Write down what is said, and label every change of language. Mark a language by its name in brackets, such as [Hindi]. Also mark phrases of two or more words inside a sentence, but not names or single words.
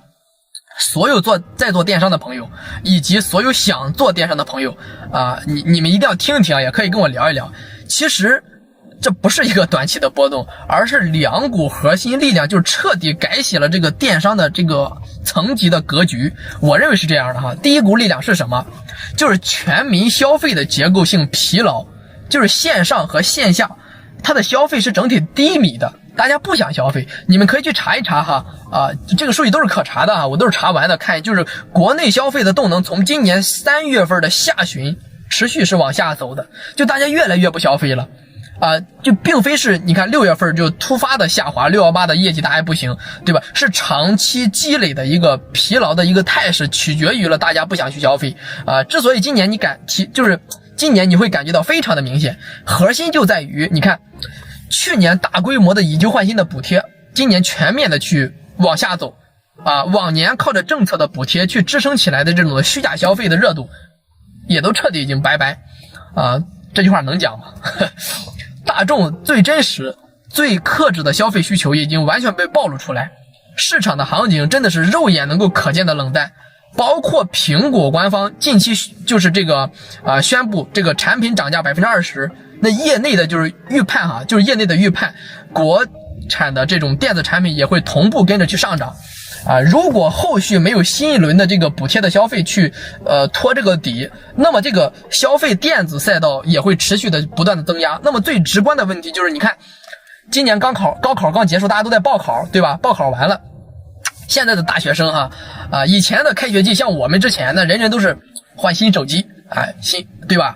[Chinese] 所有在做電商的朋友，以及所有想做電商的朋友你們一定要聽一聽也可以跟我聊一聊。其實這不是一個短期的波動，而是2股核心力量就徹底改寫了這個電商的這個層級的格局。我認為是這樣的哈。第一股力量是什麼？就是全民消費的結構性疲勞，就是線上和線下它的消費是整體低迷的，大家不想消費。你們可以去查一查哈這個數據都是可查的我都是查完的，看就是國內消費的動能從今年3月份的下旬持續是往下走的，就大家越來越不消費了就並非是你看6月份就突發的下滑，618的業績大家不行，对吧？是長期積累的一個疲勞的一個態勢，取決於了大家不想去消費之所以今年就是今年你會感覺到非常的明顯，核心就在於你看去年大規模的以舊換新的補貼，今年全面的去往下走往年靠着政策的補貼去支撐起來的這種的虛假消費的熱度也都徹底已經拜拜這句話能講嗎？大眾最真實最克制的消費需求已經完全被暴露出來，市场的行情真的是肉眼能够可见的冷淡。包括苹果官方近期就是这个宣布这个产品涨价20%，那业内的就是预判哈，就是业内的预判，国产的这种电子产品也会同步跟着去上涨。如果后续没有新一轮的这个補貼的消費去拖這個底，那麼這個消費電子賽道也會持續的不斷的增壓。那麼最直觀的問題就是，你看今年高考剛結束，大家都在報考，對吧？報考完了，現在的大學生以前的開學季，像我們之前呢，人人都是換新手機對吧？